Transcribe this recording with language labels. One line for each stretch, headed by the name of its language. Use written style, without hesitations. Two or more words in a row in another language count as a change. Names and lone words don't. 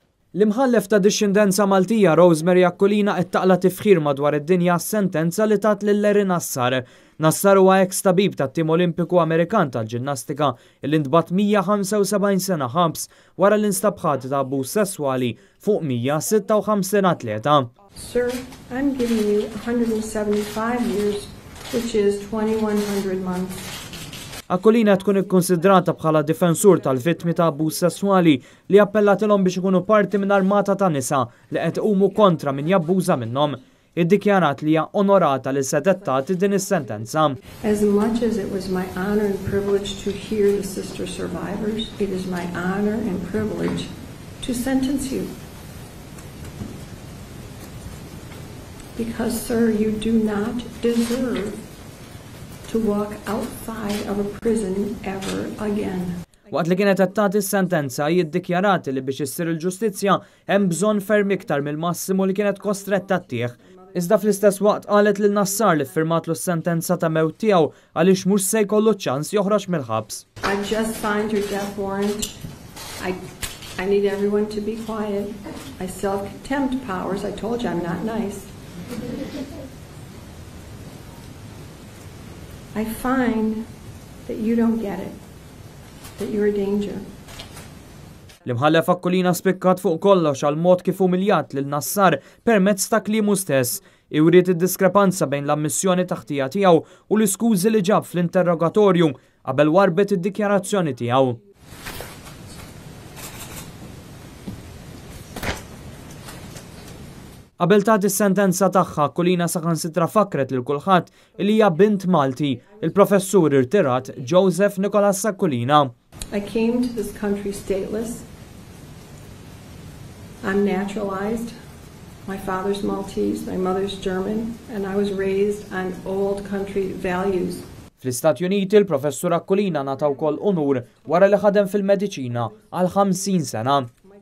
Maltese: L-imħallef ta' dixxindenza Maltija Rosemary Aquilina qed taqla tifħir madwar id-dinja sentenza li tat lil Larry Nassar. Nassar huwa ex-tabib tat-tim Olimpiku Amerikan tal-ġinnastika li ntbagħat 175 sena ħabs wara l-instabħat ta' abbuż sesswali fuq 156 atleta.
English: Sir, I'm giving you 175 years, which is 2100 months.
Maltese: Aquilina tkun ikkonsidrata bħala difensur tal-vittmi ta' abbuż sesswali li appellatilhom biex ikunu parti minn armata ta' nisa li qed iqumu kontra min jabbuża minnhom. Iddikjarat li hija onorata li sedet tagħti din is-sentenza.
English: As much as it was my honor and privilege to hear the sister survivors, it is my honor and privilege to sentence you. Because, sir, you do not deserve to walk outside of a prison ever again.
Maltese: Waqt li kienet qed tagħti s-sentenza jiddikjarati li biex issir il-ġustizzja hemm bżonn ferm iktar mill-massimu li kienet kostretta ttieħ. Iżda fl-istess waqt qalet lil Nassar li ffirmatlu s-sentenza ta' mewt tiegħu għaliex mhux se jkollu ċans joħroġ mill-ħabs.
English: I just signed your death warrant. I need everyone to be quiet. I self-contempt powers. I told you I'm not nice. I find that you don't get it, that you're a danger.
Maltese: L-imħallef Aquilina spikkat fuq kollox għal mod kif umiljat lil Nassar permezz ta' kliemu stess, iwriet id-diskrepanza bejn l-ammissjoni taħtija tiegħu u l-iskużi li ġab fl-interrogatorju qabel warbet id-dikjarazzjoni tiegħu. Qabel tagħti s-sentenza tagħha Aquilina saħansitra fakret lil kulħadd li hija bint Malti, il-professur irtirat Joseph Nicholas Aquilina.
English: I came to this country stateless. I'm naturalized. My father's Maltese, my mother's German, and I was raised on old country values.
Maltese: Fl-Istati Uniti il-professur Aquilina nata wkoll onur wara li ħadem fil-mediċina għal 50 sena.